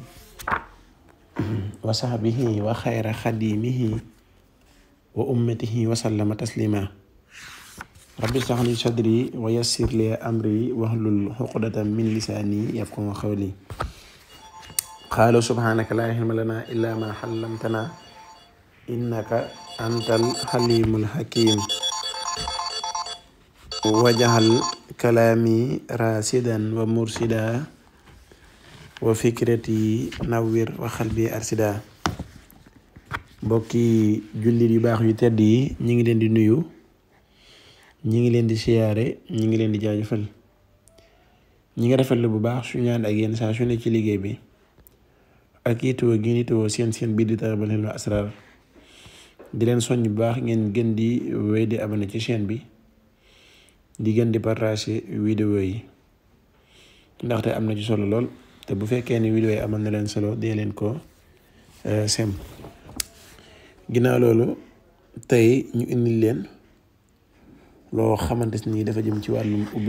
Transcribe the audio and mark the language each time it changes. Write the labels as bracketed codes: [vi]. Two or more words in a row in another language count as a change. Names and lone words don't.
[ar] وصحبه وخير خديمه وأمته وسلم تسليما رب اشرح لي صدري ويسر لي أمري واحلل عقدة من لساني يفقهوا قولي قالوا سبحانك لا علم لنا إلا ما علمتنا إنك أنت الحليم الحكيم وجعل كلامي راسدا ومرشدا وفكرتي نوّر وقلبي أرشدا [wo] mbokki jullit yu baax yu tedd yi ñi ngi leen di nuyu ñi ngi leen di siyaare ñi ngi leen di jaajëfal ñi ngi rafetlu bu baax su ñaan ak yéen saa su ne ci liggéey bi ak yitewoo gi yitewoo seen bii di Talabul Hilmi wal Asrar di leen soññ bu baax ngeen gën di wéy di abonné ci chaîne bi di gën di partager vidéo yi ndaxte am na ci solo lool te bu fekkee ni vidéo yi amal na leen solo dee leen ko sem ginnaaw loolu tey ñu indil leen loo xamante ni dafa jëm ci wàllum